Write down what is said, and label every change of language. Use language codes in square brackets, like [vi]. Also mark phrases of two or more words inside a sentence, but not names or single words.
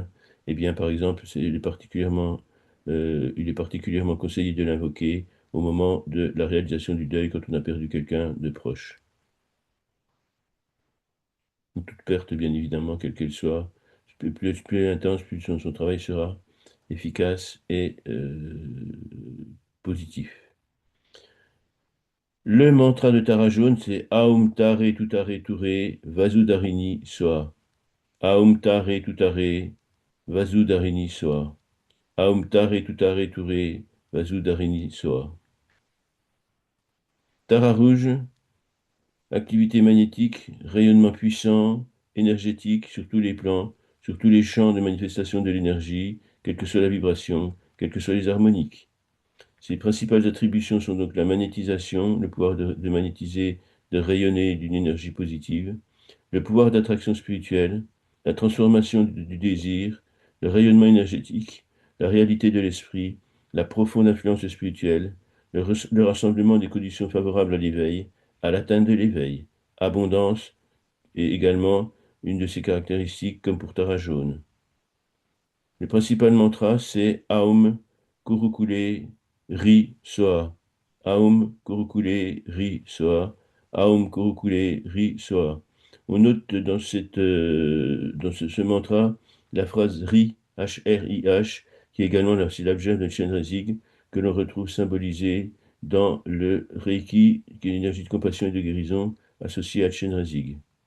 [fr] Eh bien, par exemple, il est particulièrement conseillé de l'invoquer au moment de la réalisation du deuil quand on a perdu quelqu'un de proche. Ou toute perte, bien évidemment, quelle qu'elle soit. Plus intense, plus son travail sera efficace et positif. Le mantra de Tara jaune, c'est [sa] ओम् तारे तुतारे तुरे वसुधारिणि स्वाहा. ओम् तारे तुतारे वसुधारिणि स्वाहा. ओम् तारे तुतारे तुरे वसुधारिणि स्वाहा. [fr] Tara rouge, activité magnétique, rayonnement puissant, énergétique sur tous les plans, sur tous les champs de manifestation de l'énergie, quelle que soit la vibration, quelles que soient les harmoniques. Ses principales attributions sont donc la magnétisation, le pouvoir de magnétiser, de rayonner d'une énergie positive, le pouvoir d'attraction spirituelle, la transformation du désir, le rayonnement énergétique, la réalité de l'esprit, la profonde influence spirituelle, le rassemblement des conditions favorables à l'éveil, à l'atteinte de l'éveil, abondance et également une de ses caractéristiques comme pour Tara jaune. Le principal mantra, c'est [sa] ओम् कुरुकुल्ले ह्रीः स्वाहा. ओम् कुरुकुल्ले ह्रीः स्वाहा ओम् कुरुकुल्ले ह्रीः स्वाहा. [fr] On note dans ce mantra la phrase Ri, H-R-I-H, qui est également la syllabe germe de Chenrezig, que l'on retrouve symbolisée dans le Reiki, qui est l'énergie de compassion et de guérison associée à Chenrezig.